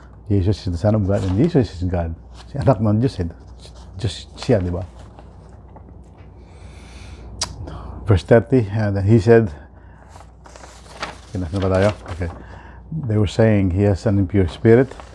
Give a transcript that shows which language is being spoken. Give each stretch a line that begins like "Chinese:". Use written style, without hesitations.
English: Jesus is the Son of God and Jesus is God.
Filipino: Si anak ng Diyos, Diyos siya, di ba?
English: Verse 30, and he said,
Filipino: kinasa ba tayo?
English: Okay. They were saying, he has an impure spirit.